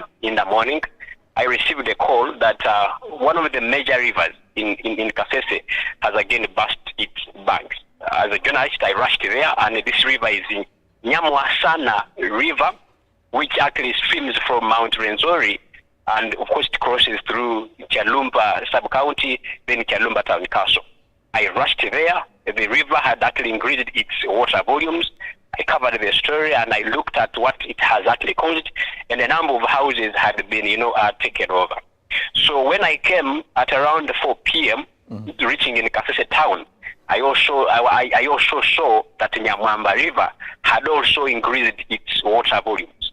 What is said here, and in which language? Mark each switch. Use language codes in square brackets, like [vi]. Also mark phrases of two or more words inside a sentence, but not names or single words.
[en] in the morning, I received a call that one of the major rivers in Kasese has again burst its banks. As a journalist, I rushed there, and this river is in Nyamwasana River, which actually streams from Mount Rwenzori, and of course it crosses through Kyalumba sub-county, then Kyalumba town council. I rushed there. The river had actually increased its water volumes. I covered the story and I looked at what it has actually caused, and a number of houses had been, taken over. So when I came at around 4 p.m., reaching in Kasese town, I also saw that Nyamwamba River had also increased its water volumes.